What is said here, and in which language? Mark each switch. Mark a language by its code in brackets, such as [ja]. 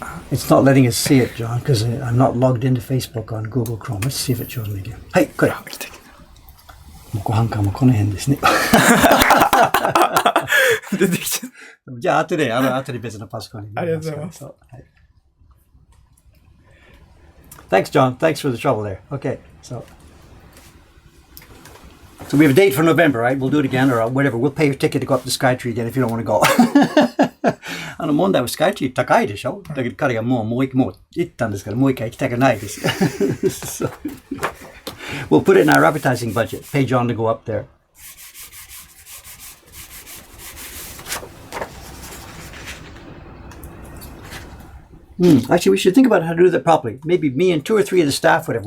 [en] It's not letting us see it, John, because I'm not logged into Facebook on Google Chrome. Let's see if it shows me again. [ja] はい、これ。 Mokuhankanもこの辺ですね。出てきちゃう。じゃあ後で別のパソコンに。ありがとうございます。 [en] Thanks, John. Thanks for the trouble there. Okay, so we have a date for November, right? We'll do it again or whatever. We'll pay your ticket to go up to Skytree again if you don't want to go. [ja] 問題はスカイツリー高いでしょ。だけど彼がもう行ったんですから、もう一回行きたくないです。 [en] so, we'll put it in our advertising budget. Pay John to go up there. Actually, we should think about how to do that properly. Maybe me and 2 or 3 of the staff, whatever.